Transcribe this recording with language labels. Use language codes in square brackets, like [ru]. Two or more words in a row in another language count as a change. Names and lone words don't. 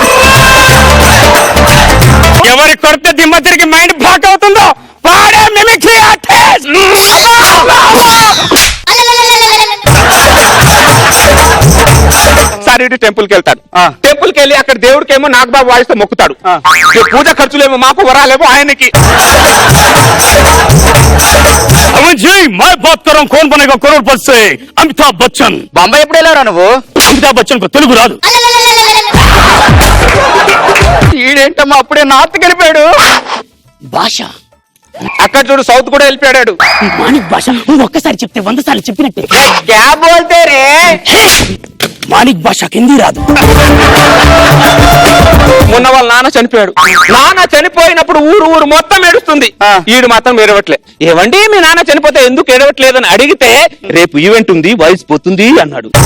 [te] ఎవరి కొడితే దిమ్మ తిరిగి [en] mind block [te] అవుతుందో వాడే [en] mimicry artist. [te] సార్ ఇటు టెంపుల్కి వెళ్తాడు. టెంపుల్కి వెళ్ళి అక్కడ దేవుడికేమో నాగబాబు వాయిస్తో మొక్కుతాడు. పూజ ఖర్చులేమో మాకు, వరాలేమో ఆయనకి. [hi] मैं बात कर रहा हूँ, कौन बनेगा करोड़पति से? अमिताभ बच्चन. [te] బొంబాయి ఎప్పుడు వెళ్ళారా నువ్వు? అమితాబ్ బచ్చన్ కు తెలుగు రాదు. ఈడేంటమ్మా అప్పుడే నార్త్ వెళ్ళిపోయాడు. భాష అక్కడ చూడు సౌత్ కూడా వెళ్ళిపోయాడు. మాణిక్ భాష నువ్వు ఒక్కసారి చెప్తే 100 సార్లు చెప్పినట్టే. [hi] क्या बोलते रे? [te] మాణిక్ భాష హిందీ రాదు. మొన్న వాళ్ళ నాన్న చనిపోయాడు. నాన్న చనిపోయినప్పుడు ఊరు మొత్తం ఏడుస్తుంది. ఈడు మాత్రం ఏడవట్లే. ఏవండి మీ నాన్న చనిపోతే ఎందుకు ఏడవట్లేదని అడిగితే రేపు ఈవెంట్ ఉంది, వాయిస్ పోతుంది అన్నాడు.